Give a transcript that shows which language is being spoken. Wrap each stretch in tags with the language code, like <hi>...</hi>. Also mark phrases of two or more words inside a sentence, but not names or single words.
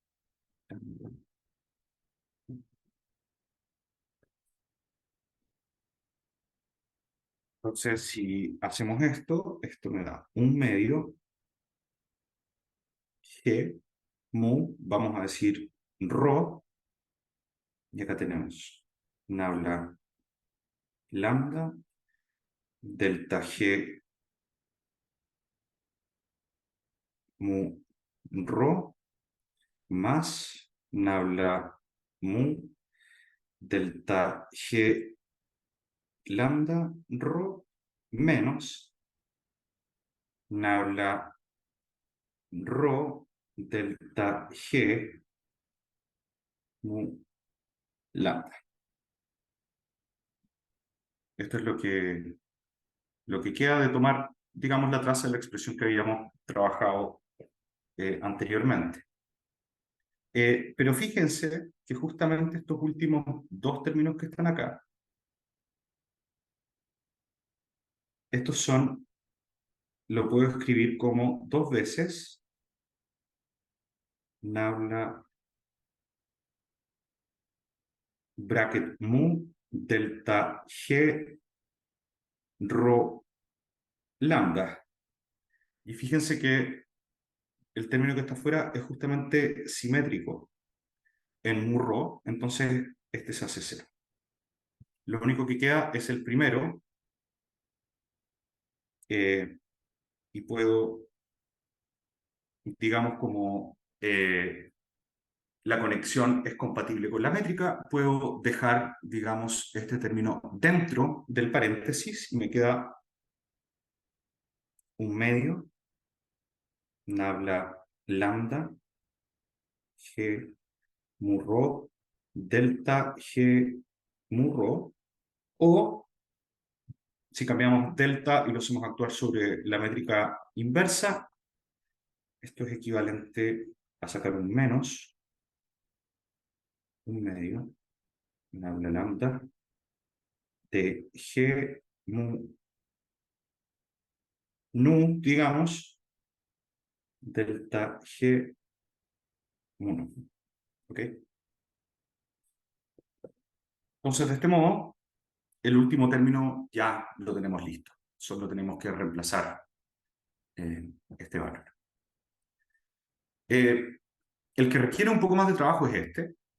<es>Entonces, si hacemos esto, esto me da un medio G mu, vamos a decir rho, y acá tenemos nabla lambda delta G mu rho más nabla mu delta G lambda rho menos nabla rho delta G mu lambda. Esto es lo que queda de tomar, digamos, la traza de la expresión que habíamos trabajado anteriormente. Pero fíjense que justamente estos últimos dos términos que están acá, estos son, lo puedo escribir como dos veces nabla bracket mu delta G rho lambda. Y fíjense que el término que está afuera es justamente simétrico en mu rho, entonces este se hace cero. Lo único que queda es el primero, y puedo, digamos, como la conexión es compatible con la métrica, puedo dejar, digamos, este término dentro del paréntesis y me queda un medio, nabla lambda, G mu rho, delta G mu rho, o si cambiamos delta y lo hacemos actuar sobre la métrica inversa, esto es equivalente a sacar un menos, un medio, nabla lambda, de G mu nu, digamos, delta G mu nu. ¿Ok? Entonces, de este modo, el último término ya lo tenemos listo. Solo tenemos que reemplazar este valor. El que requiere un poco más de trabajo es este.</es>